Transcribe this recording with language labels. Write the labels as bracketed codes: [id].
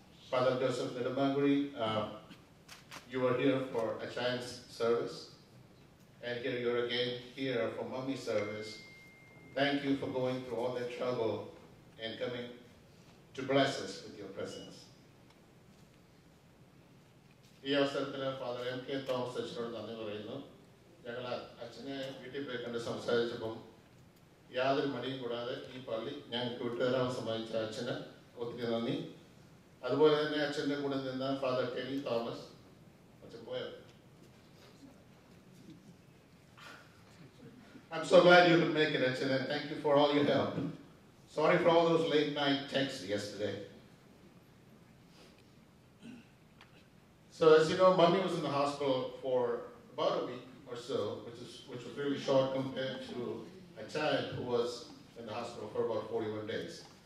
[en] Father Joseph Nidamanguri, you were here for a child's service, and here you're again here for Mummy's service. Thank you for going through all that trouble and coming to bless us with your presence. [ml] ഈ അവസരത്തിൽ father M K Thomas അച്ഛനോട് നന്ദി പറയുന്നു. ഞങ്ങൾ അച്ഛനെ വീട്ടിൽ പോയി കണ്ട് സംസാരിച്ചപ്പം യാതൊരു മടിയും കൂടാതെ ഈ പള്ളി ഞങ്ങൾക്ക് വിട്ടുതരാൻ സമ്മതിച്ച അച്ഛന് ഒത്തിരി നന്ദി. അതുപോലെ തന്നെ അച്ഛൻ്റെ കൂടെ നിന്ന ഫാദർ കെനി തോമസ് അച്ഛൻ പോയോ? [en] I'm so glad you could make it, Achan, and thank you for all your help. Sorry for all those late night texts yesterday. So as you know, Mummy was in the hospital for about a week or so, which was really short compared to a child who was in the hospital for about 41 days.